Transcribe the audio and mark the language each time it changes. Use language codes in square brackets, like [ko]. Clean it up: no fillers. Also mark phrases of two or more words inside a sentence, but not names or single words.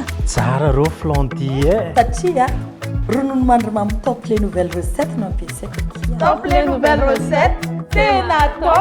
[mg] tsara rô flandy e satria ronono mandry mamy [fr] top les nouvelles recettes [mg] no ampiasaiko [fr] top les nouvelles recettes [mg] tena top